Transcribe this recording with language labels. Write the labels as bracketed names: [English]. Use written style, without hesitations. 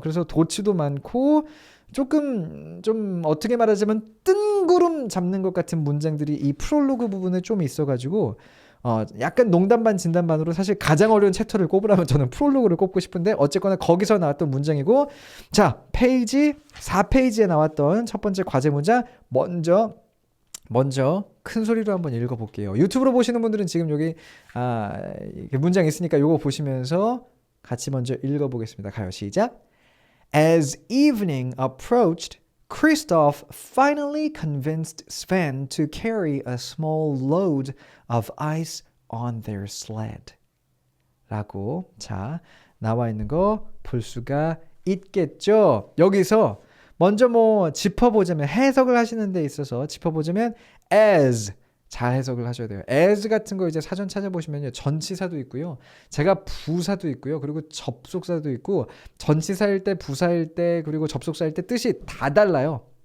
[Korean] 그래서 도치도 많고 조금 좀 어떻게 말하자면 뜬구름 잡는 것 같은 문장들이 이 프롤로그 부분에 좀 있어가지고 약간 농담 반 진담 반으로 사실 가장 어려운 챕터를 꼽으라면 저는 프롤로그를 꼽고 싶은데 어쨌거나 거기서 나왔던 문장이고, 자 페이지 4페이지에 나왔던 첫 번째 과제 문장 먼저 큰 소리로 한번 읽어볼게요. 유튜브로 보시는 분들은 지금 여기 이렇게 문장 있으니까 요거 보시면서 같이 먼저 읽어보겠습니다. 가요. 시작. [English] As evening approached, Kristoff finally convinced Sven to carry a small load of ice on their sled. [Korean] 라고 자 나와 있는 거 볼 수가 있겠죠. 여기서 먼저 뭐 짚어보자면, 해석을 하시는 데 있어서 짚어보자면 as 잘 해석을 하셔야 돼요. as 같은 거 이제 사전 찾아보시면요, 전치사도 있고요, 제가 부사도 있고요, 그리고 접속사도 있고, 전치사일 때, 부사일 때, 그리고 접속사일 때 뜻이 다 달라요.